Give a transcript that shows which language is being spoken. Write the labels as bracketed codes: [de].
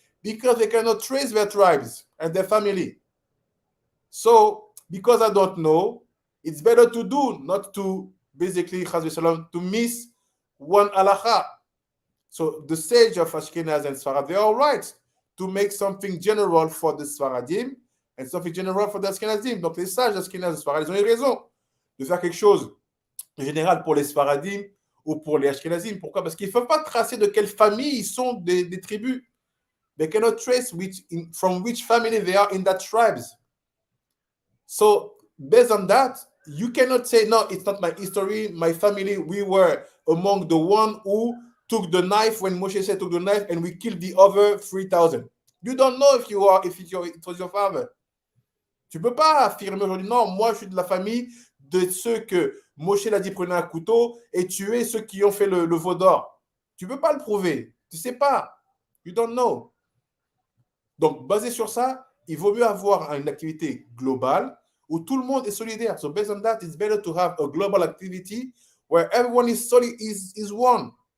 [en] Because they cannot trace their tribes and their family. So, because I don't know, it's better to do, not to basically, to miss one halacha. So the sage of Ashkenaz and Sfarad, they are right to make something general for the Sfaradim and something general for the Ashkenazim. [fr] Donc les sages Ashkenaz et Sfarad, ils ont eu raison de faire quelque chose de général pour les Sfaradim ou pour les Ashkenazim. Pourquoi? Parce qu'ils ne peuvent pas tracer de quelle famille ils sont des tribus. [en] They cannot trace from which family they are in that tribes. So based on that, you cannot say, no, it's not my history. My family, we were among the one who took the knife when Moshe said took the knife and we killed the other 3,000. You don't know if it was your father. [fr] Tu peux pas affirmer aujourd'hui, non, moi je suis de la famille de ceux que Moshe l'a dit prenez un couteau et tuer ceux qui ont fait le veau d'or. Tu peux pas le prouver. Tu sais pas. [en] You don't know. [fr] Donc, basé sur ça, il vaut mieux avoir une activité globale où tout le monde est solidaire. [en] So based on that, it's better to have a global activity where everyone is one.